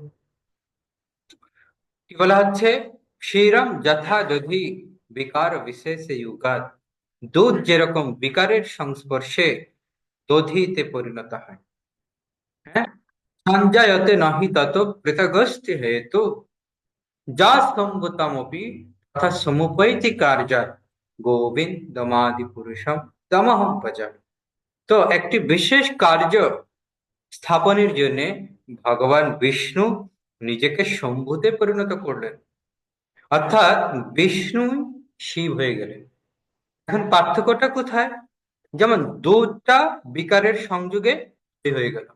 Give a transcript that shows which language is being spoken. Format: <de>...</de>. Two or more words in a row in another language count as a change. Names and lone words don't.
<bn>কি বলা হচ্ছে?</bn> <sa>শ্রীরাম যথা দধি বিকার বিশেষ যুগাত।</sa> <bn>দুধ যেরকম বিকারের সংস্পর্শে দধিতে পরিণত হয়, হ্যাঁ,</bn> <sa>সঞ্জায়তে নহি তত পৃথগস্তি হেতু যা স্তম্ভতমপি তথা সমুপৈতি কার্যাৎ গোবিন্দমাদি পুরুষম তমহং ভজামি।</sa> <bn>তো একটি বিশেষ কার্য স্থাপনের জন্য ভগবান বিষ্ণু নিজেকে শম্ভুতে পরিণত করলেন, অর্থাৎ বিষ্ণু শিব হয়ে গেলেন। এখন পার্থক্যটা কোথায়? যেমন দুধটা বিকারের সংযোগে দই হয়ে গেল।</bn>